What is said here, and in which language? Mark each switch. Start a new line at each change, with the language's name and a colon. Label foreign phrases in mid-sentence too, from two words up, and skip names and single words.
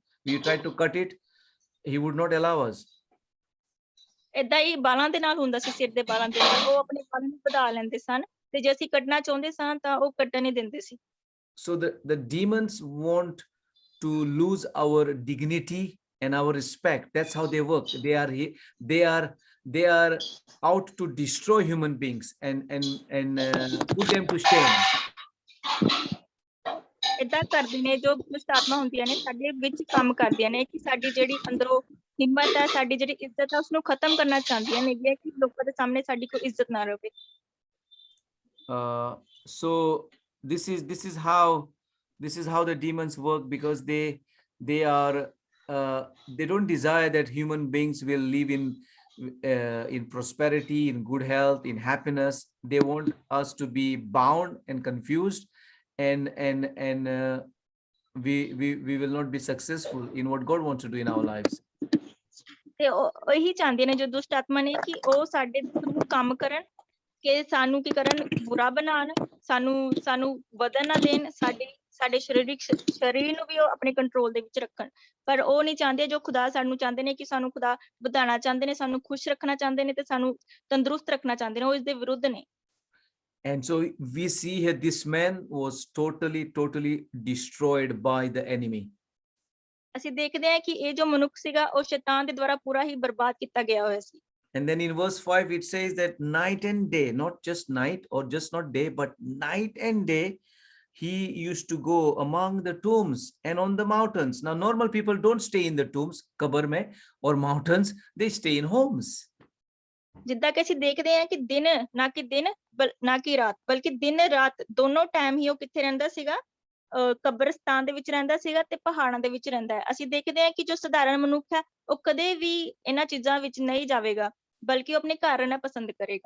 English: We tried to cut it, he would not allow us.
Punjabi: ਏਦਾਂ ਹੀ ਬਾਲਾਂ ਦੇ ਨਾਲ ਹੁੰਦਾ ਸੀ, ਸਿਰ ਦੇ ਬਾਲਾਂ ਦੇ ਨਾਲ ਉਹ ਆਪਣੇ ਬਾਲਾਂ ਨੂੰ ਵਧਾ ਲੈਂਦੇ ਸਨ, ਤੇ ਜੇ ਅਸੀਂ ਕੱਟਣਾ ਚਾਹੁੰਦੇ ਸਾਂ ਤਾਂ ਉਹ ਕੱਟਣ ਨਹੀਂ ਦਿੰਦੇ ਸੀ।
English: So the demons want to lose our dignity and our respect. That's how they work. They are out to destroy human beings and put them to shame.
Punjabi: ਏਦਾਂ ਕਰਦੇ ਨੇ ਜੋ ਦੁਸ਼ਟ ਆਤਮਾ ਹੁੰਦੀਆਂ ਨੇ ਸਾਡੇ ਵਿੱਚ ਕੰਮ ਕਰਦੀਆਂ ਨੇ ਕਿ ਸਾਡੀ ਜਿਹੜੀ ਅੰਦਰੋਂ ਹਿੰਮਤ ਹੈ, ਸਾਡੀ ਜਿਹੜੀ ਇੱਜ਼ਤ ਹੈ ਉਸਨੂੰ ਖਤਮ ਕਰਨਾ ਚਾਹੁੰਦੀਆਂ ਨੇ ਕਿ ਲੋਕਾਂ ਦੇ ਸਾਹਮਣੇ ਸਾਡੀ ਕੋਈ ਇੱਜ਼ਤ ਨਾ ਰਹੇ।
English: So this is how the demons work, because they don't desire that human beings will live in prosperity, in good health, in happiness. They want us to be bound and confused, and we will not be successful in what God wants to do in our lives.
Punjabi: ਤੇ ਉਹ ਇਹੀ ਚਾਹੁੰਦੇ ਨੇ ਜੋ ਦੁਸ਼ਟ ਆਤਮਾ ਨੇ ਕਿ ਉਹ ਸਾਡੇ ਥਰੂ ਕੰਮ ਕਰਨ, ਕਿ ਸਾਨੂੰ ਕੀ ਕਰਨ, ਬੁਰਾ ਬਣਾਉਣ, ਸਾਨੂੰ ਵਧਣ ਨਾ ਦੇਣ, ਸਾਡੇ ਸਰੀਰ ਨੂੰ ਵੀ ਉਹ ਆਪਣੇ ਕੰਟਰੋਲ ਦੇ ਵਿੱਚ ਰੱਖਣ। ਪਰ ਉਹ ਨਹੀਂ ਚਾਹੁੰਦੇ ਜੋ ਖੁਦਾ ਸਾਨੂੰ ਚਾਹੁੰਦੇ ਨੇ ਕਿ ਸਾਨੂੰ ਖੁਦਾ ਵਧਾਉਣਾ ਚਾਹੁੰਦੇ ਨੇ, ਸਾਨੂੰ ਖੁਸ਼ ਰੱਖਣਾ ਚਾਹੁੰਦੇ ਨੇ ਤੇ ਸਾਨੂੰ ਤੰਦਰੁਸਤ ਰੱਖਣਾ ਚਾਹੁੰਦੇ ਨੇ, ਉਹ ਇਸ ਦੇ ਵਿਰੁੱਧ ਨੇ।
English: And so we see here this man was totally destroyed by the enemy.
Punjabi: ਅਸੀਂ ਦੇਖਦੇ ਹਾਂ ਕਿ ਇਹ ਜੋ ਮਨੁੱਖ ਸੀਗਾ ਉਹ ਸ਼ੈਤਾਨ ਦੇ ਦੁਆਰਾ ਪੂਰਾ ਹੀ ਬਰਬਾਦ ਕੀਤਾ ਗਿਆ ਹੋਇਆ ਸੀ।
English: And then in verse 5, it says that night and day, not just night or just not day, but night and day, he used to go among the tombs and on the mountains. Now, normal people don't stay in the tombs,
Hindi: कब्र में,
English: or mountains, they stay in homes.
Punjabi: ਜਿੱਦਾਂ ਕਿ ਅਸੀਂ ਦੇਖਦੇ ਹਾਂ ਕਿ ਦਿਨ ਨਾ ਕਿ ਰਾਤ ਬਲਕਿ ਦਿਨ ਰਾਤ ਦੋਨੋਂ ਟਾਈਮ ਹੀ ਉਹ ਕਿੱਥੇ ਰਹਿੰਦਾ ਸੀਗਾ, ਕਬਰਸਤਾਨ ਦੇ ਵਿੱਚ ਰਹਿੰਦਾ ਸੀਗਾ ਤੇ ਪਹਾੜਾਂ ਦੇ ਵਿੱਚ ਰਹਿੰਦਾ ਹੈ। ਅਸੀਂ ਦੇਖਦੇ ਹਾਂ ਕਿ ਜੋ ਸਧਾਰਨ ਮਨੁੱਖ ਹੈ ਉਹ ਕਦੇ ਵੀ ਇਹਨਾਂ ਚੀਜ਼ਾਂ ਵਿੱਚ ਨਹੀਂ ਜਾਵੇਗਾ, ਬਲਕਿ ਉਹ ਆਪਣੇ ਘਰ ਰਹਿਣਾ ਪਸੰਦ ਕਰੇਗਾ।